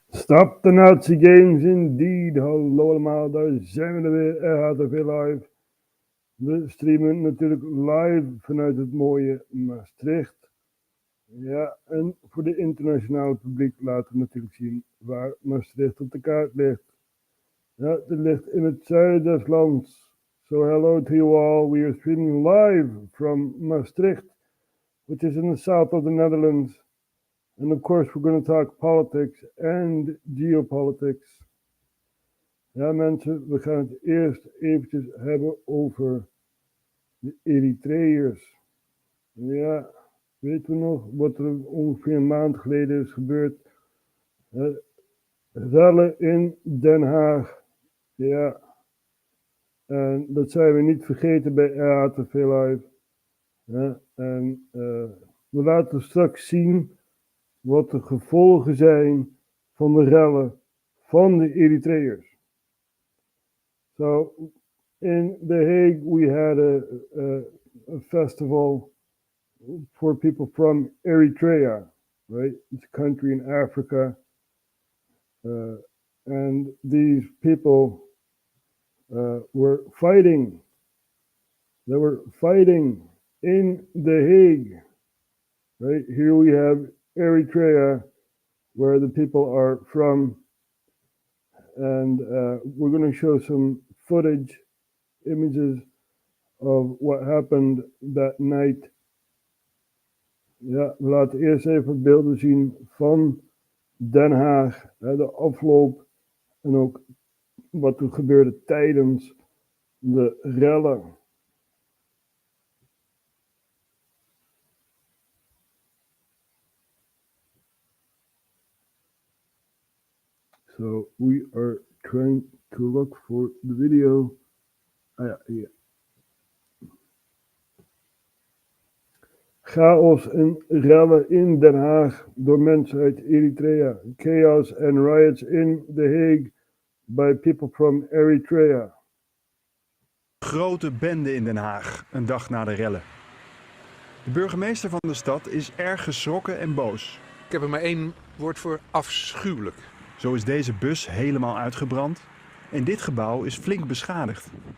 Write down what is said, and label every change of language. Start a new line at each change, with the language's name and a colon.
English: Stop the Nazi games indeed.
Dutch: Hallo allemaal, daar zijn we er weer. RHTVLive. We streamen natuurlijk live vanuit het mooie Maastricht. Ja, en voor de internationale publiek laten we natuurlijk zien waar Maastricht op de kaart ligt. Ja, het ligt in het zuiden des lands.
English: So hello to you all. We are streaming live from Maastricht, which is in the south of the Netherlands. And of course, we're going to talk politics and geopolitics.
Dutch: Ja, mensen, we gaan het eerst eventjes hebben over de Eritreërs. Ja, weten we nog wat er ongeveer een maand geleden is gebeurd? Rellen in Den Haag. Ja, en dat zijn we niet vergeten bij RHTV Live. Ja, en we laten straks zien wat de gevolgen zijn van de rellen van de Eritreërs.
English: So, in The Hague we had a festival for people from Eritrea, right? It's a country in Africa. And these people were fighting. They were fighting in The Hague, right? Here we have Eritrea, where the people are from, and we're going to show some footage, images of what happened that night.
Dutch: Ja, we laten eerst even beelden zien van Den Haag, de afloop en ook wat er gebeurde tijdens de rellen.
English: So we are trying to look for the video. Yeah.
Dutch: Chaos en rellen in Den Haag door mensen uit Eritrea.
English: Chaos and riots in The Hague by people from Eritrea.
Dutch: Grote bende in Den Haag, een dag na de rellen. De burgemeester van de stad is erg geschrokken en boos. Ik heb er maar één woord voor: afschuwelijk. Zo is deze bus helemaal uitgebrand en dit gebouw is flink beschadigd.